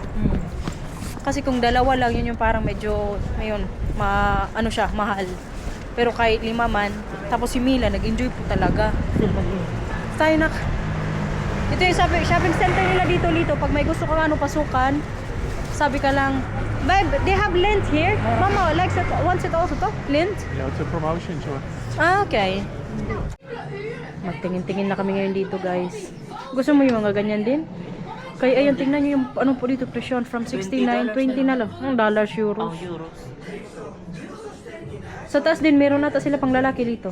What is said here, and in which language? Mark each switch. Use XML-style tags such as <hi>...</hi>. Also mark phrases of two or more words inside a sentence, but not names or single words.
<tl>Kasi kung 2 lang, yun yung parang medyo, ngayon, ano siya, mahal. Pero kahit 5 man, tapos si Mila, nag-enjoy po talaga. Tayo na. Ito yung shopping center nila dito. Pag may gusto kang ano, pasukan, sabi ka lang,</tl> <en>babe, they have lint here. Mama likes it, wants it also to? Lint?</en> <nl>Ja, het is een promotion zo.</nl> <en>Ah, okay.</en> <tl>Magtingin-tingin na kami ngayon dito, guys. Gusto mo yung mga ganyan din? Kaya ayan, tingnan nyo yung ano po dito presyon. From 69, 20 na lang. Ang dollars, Pang euros. euros. Sa taas din, meron nata sila pang lalaki dito.</tl>